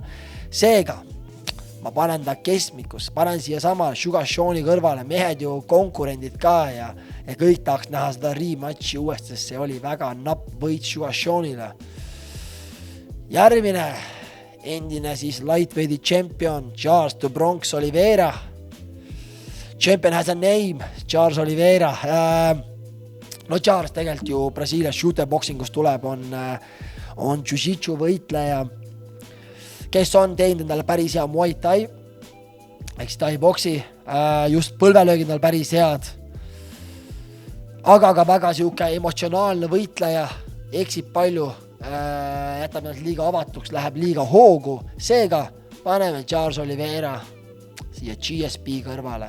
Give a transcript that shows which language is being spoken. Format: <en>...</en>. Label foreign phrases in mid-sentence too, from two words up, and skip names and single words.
<et>Seega ma panen ta keskmikusse, panen siia sama Sugar Seani kõrvale, mehed ju konkurendid ka ja kõik tahaks näha seda rematchi uuesti, sest see oli väga napp võit Sugar Seanile. Järgmine endine siis</et> <en>lightweighti champion</en> <et>Charles the Bronx Oliveira.</et> <en>Champion has a name, Charles Oliveira.</en> <et>No Charles tegelikult ju Brasiilia shooterboxingust tuleb, on jiu-jitsu võitleja, kes on teinud endale päris hea Muay Thai, eks Thai boksi, just põlvelöögid on päris head, aga ka väga siuke emotsionaalne võitleja, eksib palju, jätab nad liiga avatuks, läheb liiga hoogu, seega paneme Charles Oliveira siia GSP kõrvale.</et>